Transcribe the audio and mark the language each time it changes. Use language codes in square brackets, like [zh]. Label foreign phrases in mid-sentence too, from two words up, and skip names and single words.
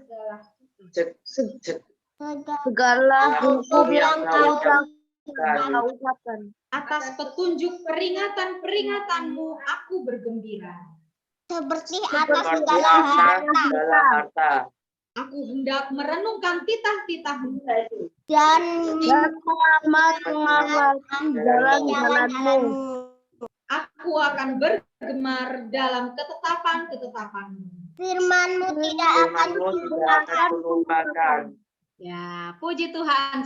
[id] Segala hukum yang Kau ucapkan. atas petunjuk peringatan-peringatan-Mu aku bergembira. seperti atas segala harta harta Aku hendak merenungkan titah-titah-Mu dan mengamalkan jalan-jalan-Mu. Aku akan bergemar dalam ketetapan-ketetapan-Mu. firman-Mu tidak akan Lupakan. Ya, puji Tuhan.